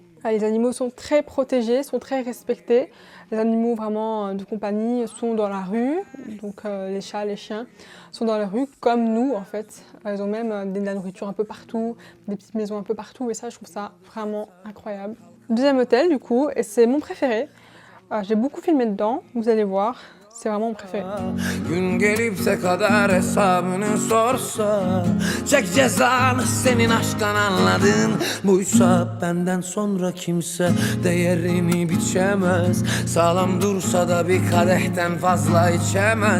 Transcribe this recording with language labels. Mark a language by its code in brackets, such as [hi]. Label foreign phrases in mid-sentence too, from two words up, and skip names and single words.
[fr] Les animaux sont très protégés, sont très respectés. Les animaux vraiment de compagnie sont dans la rue, donc les chats, les chiens sont dans la rue, comme nous en fait. Ils ont même de la nourriture un peu partout, des petites maisons un peu partout, et ça, je trouve ça vraiment incroyable. Deuxième hôtel, du coup, et c'est mon préféré. J'ai beaucoup filmé dedans, vous allez voir. C'est vraiment mon préféré. [tr] Gün gelip de kader hesabını sorsa, çek cezanı senin aşktan anladın. Buysa benden sonra kimse değerini biçemez. Sağlam dursa da bir kadehten fazla içemez.